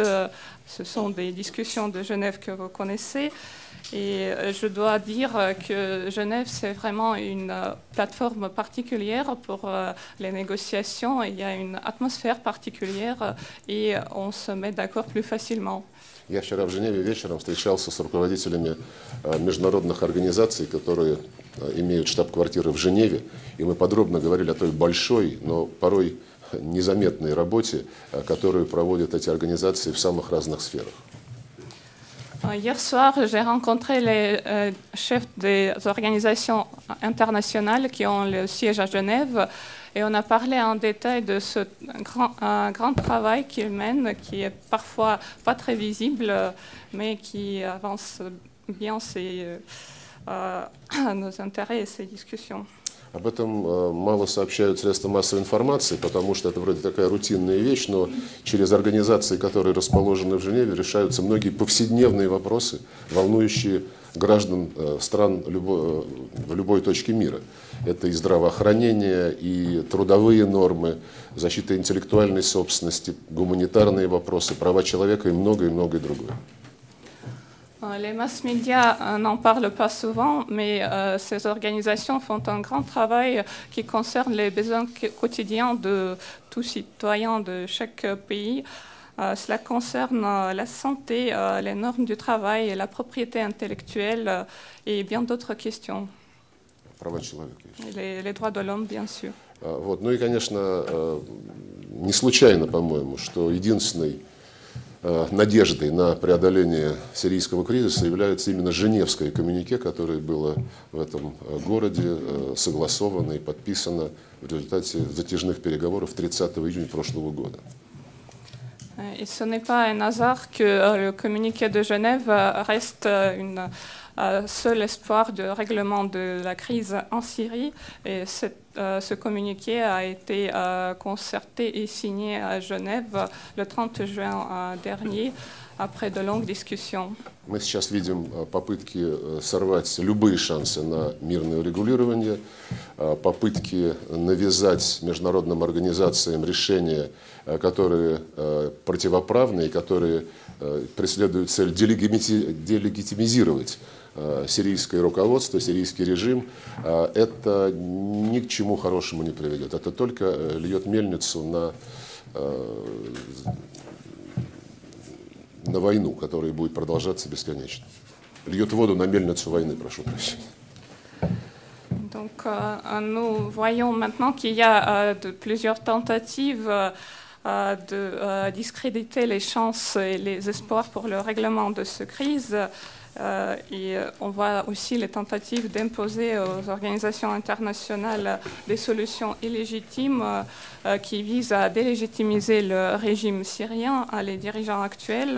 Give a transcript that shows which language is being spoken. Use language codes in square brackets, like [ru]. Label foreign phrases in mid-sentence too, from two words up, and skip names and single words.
[fr] Ce sont des discussions de Genève que vous connaissez. Et je dois dire que Genève, c'est vraiment une plateforme particulière pour les négociations. Il y a une atmosphère particulière et on se met d'accord plus facilement. [ru] Я вчера в Женеве вечером встречался с руководителями международных организаций, которые имеют штаб-квартиры в Женеве, и мы подробно говорили о той большой, но порой незаметной работе, которую проводят эти организации в самых разных сферах. [fr] Hier soir, j'ai rencontré les chefs des organisations internationales qui ont le siège à Genève et on a parlé en détail de ce grand travail qu'ils mènent, qui est parfois pas très visible, mais qui avance bien nos intérêts et ces discussions. [ru] Об этом мало сообщают средства массовой информации, потому что это вроде такая рутинная вещь, но через организации, которые расположены в Женеве, решаются многие повседневные вопросы, волнующие граждан стран в любой точке мира. Это и здравоохранение, и трудовые нормы, защита интеллектуальной собственности, гуманитарные вопросы, права человека и многое другое. [fr] Les mass médias n'en parlent pas souvent, mais ces organisations font un grand travail qui concerne les besoins quotidiens de tous citoyens de chaque pays. Cela concerne la santé, les normes du travail, la propriété intellectuelle et bien d'autres questions. [ru] Права человека. [fr] Les droits de l'homme, bien sûr. [ru] Вот. Ну и, конечно, не случайно, по-моему, что единственной надеждой на преодоление сирийского кризиса является именно Женевское коммюнике, которое было в этом городе согласовано и подписано в результате затяжных переговоров 30 июня прошлого года. [fr] Et ce n'est pas un hasard que le communiqué de Genève reste une seul espoir de règlement de la crise en Syrie. Et ce communiqué a été concerté et signé à Genève le 30 juin dernier, après de longues discussions. [ru] Мы сейчас видим попытки сорвать любые шансы на мирное урегулирование, попытки навязать международным организациям решения, которые противоправны и которые преследуют цель делегитимизировать сирийское руководство, сирийский режим. Это ни к чему хорошему не приведет. Это только льет мельницу на войну, которая будет продолжаться бесконечно. Льет воду на мельницу войны, прошу прощения. [fr] Donc, nous voyons maintenant qu'il y a plusieurs tentatives de discréditer les chances et les espoirs pour le règlement de cette crise. Et on voit aussi les tentatives d'imposer aux organisations internationales des solutions illégitimes qui visent à délégitimiser le régime syrien, les dirigeants actuels.